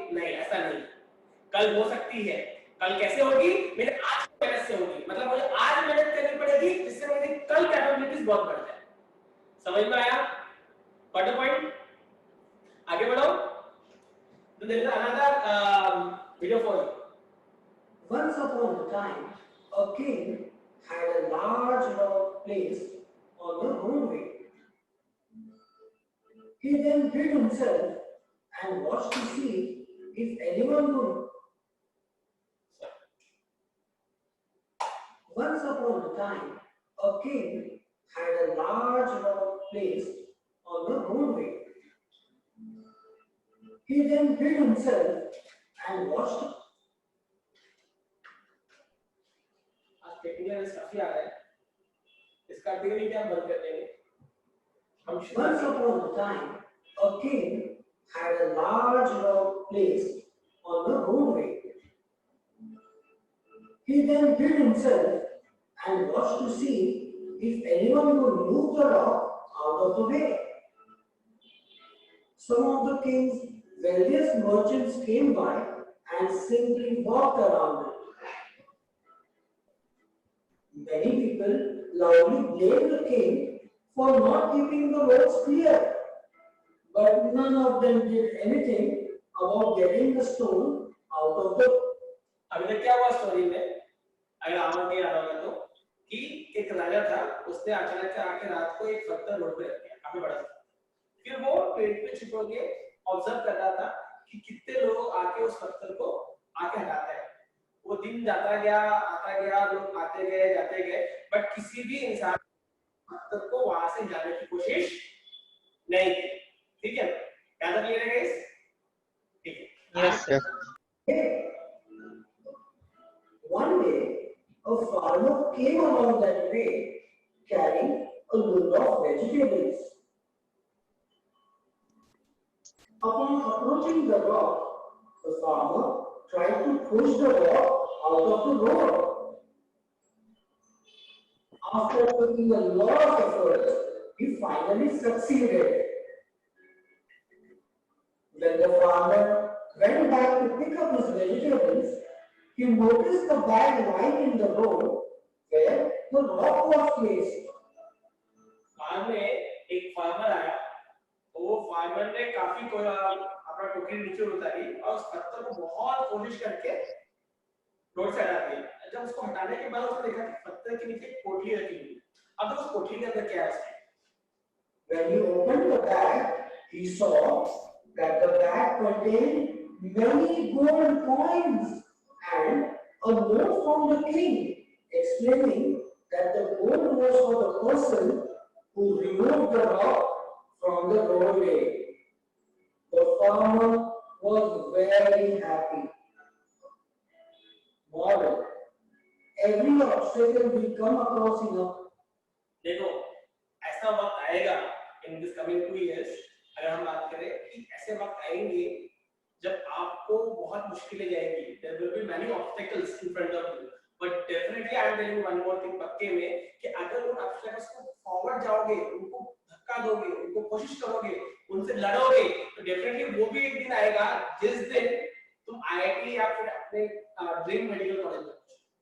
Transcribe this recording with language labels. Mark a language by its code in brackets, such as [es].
[hi] नहीं, ऐसा नहीं। कल हो सकती है। कल कैसे होगी? मेरे आज की मेहनत से होगी। मतलब मुझे आज मेहनत करनी पड़ेगी जिससे मेरी कल कैपेबिलिटीज बहुत बढ़ जाए। समझ में आया? [en] What the point? [hi] आगे बढ़ो। [en] तो there is another video for you. Once upon a time, a king had a large rock placed on the roadway. He then hid himself and watched to see if anyone would. Once upon a time, a king had a large rock placed on the roadway. He then hid himself and watched. [hi] Technical काफी आ रहा है, इसका degree क्या बंद कर देंगे हम। [en] Once upon a time, a king had a large rock placed on the roadway. He then hid himself and watched to see if anyone would move the rock out of the way. Some of the king's wealthiest merchants came by and simply walked around it. Many people loudly blamed the king for not keeping the roads clear, but none of them did anything about getting the stone out of the. [hi] अभी तक क्या हुआ story में, अगर आपको नहीं याद होगा तो, कि एक राजा था, उसने अचानक से आके रात को एक पत्थर रोड पे रख दिया, काफी बड़ा था। फिर वो पेड़ पे छुप के ऑब्जर्व कर रहा था कि कितने लोग आके उस पत्थर को आके हटाते हैं। वो दिन जाता गया, आता गया, लोग आते गए, जाते गए, बट किसी भी इंसान पत्थर को वहां से जाने की कोशिश नहीं की। ठीक है, क्या तक क्लियर है गाइस? ठीक है। [en] Yes sir. One day, a farmer came along that way carrying a load of vegetables. Upon approaching the rock, the farmer tried to push the rock out of the road. After putting a lot of effort, he finally succeeded. When the farmer went back to pick up his vegetables, he noticed the bag lying in the road where the rock was placed. [hi] बाद में एक farmer आया, वो farmer ने काफी अपना टोकरी नीचे उतारी और उस पत्थर को बहुत कोशिश करके रोड से हटा दिया। जब उसको हटाने के बाद उसने देखा कि पत्थर के नीचे एक पोटली रखी हुई है। अब उस पोटली के अंदर क्या है? [en] When he opened the bag, he saw that the bag contained many gold coins and a note from the king explaining that the gold was for the person who removed the rock from the roadway. The farmer was very happy. Moral: every obstacle we come across in a [hi] देखो ऐसा वक्त आएगा [en] in this coming 2 years, [hi] अगर हम बात करें कि ऐसे वक्त आएंगे जब आपको बहुत मुश्किलें जाएगी, [en] there will be many obstacles in front of you, [hi] but [en] definitely I am telling you one more thing [hi] पक्के में कि अगर उन ऑब्स्टेकल्स को फॉरवर्ड जाओगे, उनको धक्का दोगे, उनको कोशिश करोगे, उनसे लड़ोगे, तो डेफिनेटली वो भी एक दिन आएगा जिस दिन तुम आईआईटी या फिर अपने ड्रीम मेडिकल कॉलेज में।